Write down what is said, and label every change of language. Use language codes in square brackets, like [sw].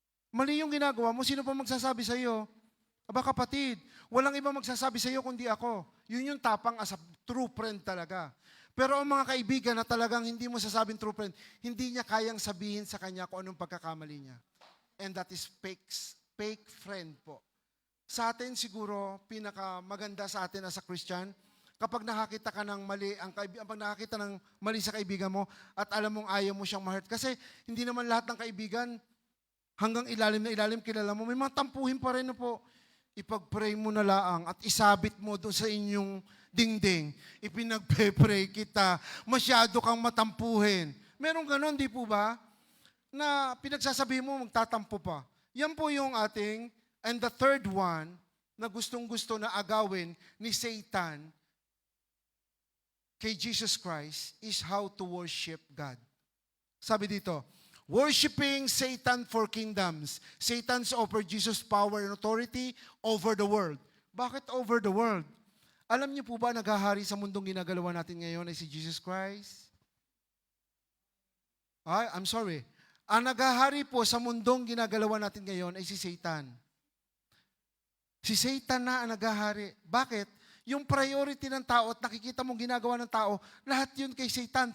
[tl] Mali yung ginagawa mo, sino pa magsasabi sa iyo? Aba kapatid, walang iba magsasabi sa iyo kundi ako. Yun yung tapang [en] as a true friend [tl] talaga. Pero ang mga kaibigan na talagang hindi mo sasabing true friend, hindi niya kayang sabihin sa kanya kung anong pagkakamali niya. [en] And that is fake friend po. [tl] Sa atin siguro, pinakamaganda sa atin [en] as a Christian, [tl] kapag nakakita ka ng mali, pag nakakita ng mali sa kaibigan mo at alam mong ayaw mo siyang ma-hurt. Kasi hindi naman lahat ng kaibigan hanggang ilalim na ilalim kilala mo. May mga tampuhin pa rin na po. Ipag-pray mo na laang at isabit mo doon sa inyong dingding. Ipinagpe-pray kita. Masyado kang matampuhin. Meron ganon, di po ba? Na pinagsasabi mo, magtatampo pa. Yan po yung ating, [en] and the third one, [tl] na gustong-gusto na agawin ni Satan kay Jesus Christ [en] is how to worship God. [tl] Sabi dito, [en] worshiping Satan for kingdoms. Satan's offered Jesus power and authority over the world. [tl] Bakit over the world? Alam niyo po ba, naghahari sa mundong ginagalawa natin ngayon ay si Jesus Christ? [en] I'm sorry. [tl] Ang naghahari po sa mundong ginagalawa natin ngayon ay si Satan. Si Satan na ang naghahari. Bakit? Yung priority ng tao at nakikita mong ginagawa ng tao, lahat yun kay Satan.